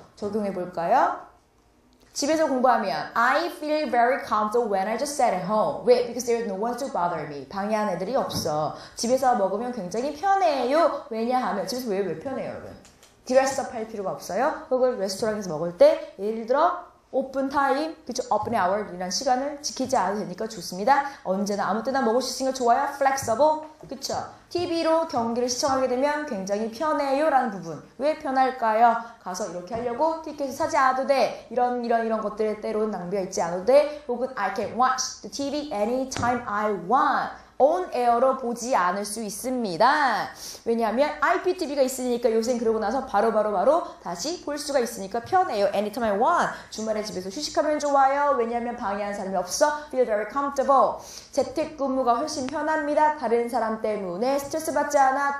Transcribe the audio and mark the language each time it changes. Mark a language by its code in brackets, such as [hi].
[ko] 적용해 볼까요? 집에서 공부하면 [en] I feel very comfortable when I just sat at home. [ko] 왜? [en] Because there is no one to bother me. [ko] 방해하는 애들이 없어. 집에서 먹으면 굉장히 편해요. 왜냐하면 집에서 왜 편해요 여러분? 드레스업 할 필요가 없어요. 혹은 레스토랑에서 먹을 때 예를 들어 오픈 타임, 그쵸? open hour 이란 시간을 지키지 않아도 되니까 좋습니다. 언제나 아무 때나 먹을 수 있으니까 좋아요. flexible, 그쵸? TV로 경기를 시청하게 되면 굉장히 편해요 라는 부분. 왜 편할까요? 가서 이렇게 하려고 티켓을 사지 않아도 돼. 이런 것들에 때로는 낭비가 있지 않아도 돼. [en] 혹은 I can watch the TV anytime I want. [ko] on air로 보지 않을 수 있습니다. 왜냐하면 IPTV가 있으니까 요새 그러고 나서 바로 다시 볼 수가 있으니까 편해요. [en] Anytime I want. [ko] 주말에 집에서 휴식하면 좋아요. 왜냐하면 방해하는 사람이 없어. [en] Feel very comfortable. [ko] 재택근무가 훨씬 편합니다. 다른 사람 때문에 스트레스 받지 않아.